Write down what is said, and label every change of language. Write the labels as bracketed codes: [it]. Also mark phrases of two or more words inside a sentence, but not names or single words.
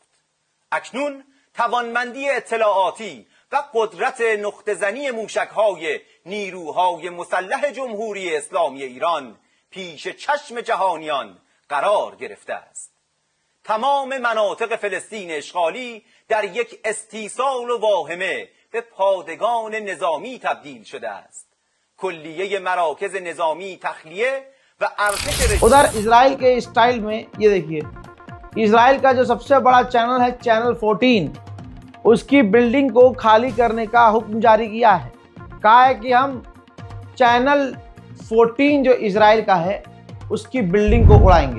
[fa] اکنون توانمندی اطلاعاتی و قدرت نقطه‌زنی موشک‌های نیروهای مسلح جمهوری اسلامی ایران پیش چشم جهانیان قرار گرفته است. تمام مناطق فلسطین اشغالی در یک استیصال و واهمه به پادگان نظامی تبدیل شده است. کلیه مراکز نظامی تخلیه و ارتش [hi] उधर इजराइल के स्टाइल में ये देखिए, इजराइल का जो सबसे बड़ा चैनल है चैनल 14, उसकी बिल्डिंग को खाली करने का हुक्म जारी किया है। कहा है कि हम चैनल 14 जो इजराइल का है उसकी बिल्डिंग को उड़ाएंगे।